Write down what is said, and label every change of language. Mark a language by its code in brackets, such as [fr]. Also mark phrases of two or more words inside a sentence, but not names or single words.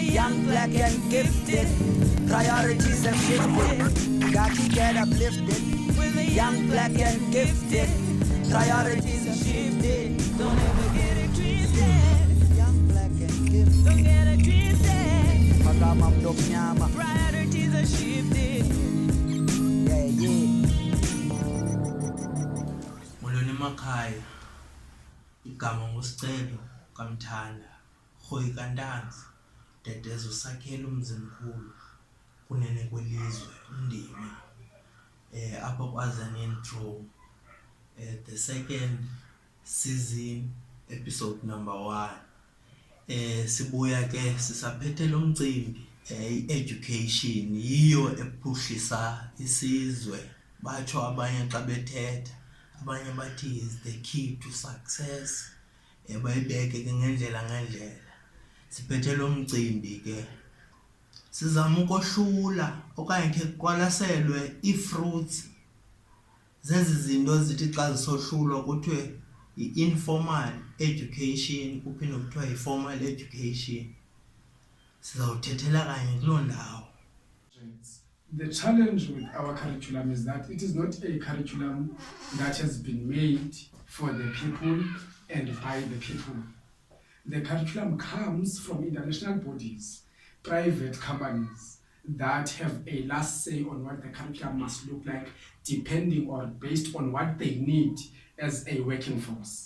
[en] Young, black and gifted. Priorities have shifted. Got to get uplifted. Young, black and gifted. Priorities have shifted. Don't ever get it twisted. Young, black and gifted. Don't get it twisted. [xh] Magama mnyama. [en] Priorities are shifted. Yeah, yeah. [xh] Molweni emakhaya. Igama ngusicelo kamthanda. Hoyi kantanzi. Dedeza usakhela umzimkhulu. Kunene kwelizwe undima. Apha kwaza intro. [en] The second season episode number 1. [xh] Sibuya ke sisaphethe lo mcimbi education yiyo ephuhlisa isizwe. Batsho abanye xa bethetha, abanye bathi [en] is the key to success. [xh] Bayibeke ke ngendlela. Siphethe lo mcimbi ke sizama ukohlula okanye ke kwalaselwe ifruits zezi zinto zithi xa zisohlulwa kuthiwe i- [en] informal education [xh] kuphinde kuthiwa i- [en] formal education. [xh] Sizawuthethela kanye kuloo ndawo. [en] The challenge with our curriculum is that it is not a curriculum that has been made for the people and by the people. The curriculum comes from international bodies, private companies that have a last say on what the curriculum must look like, depending or based on what they need as a working force.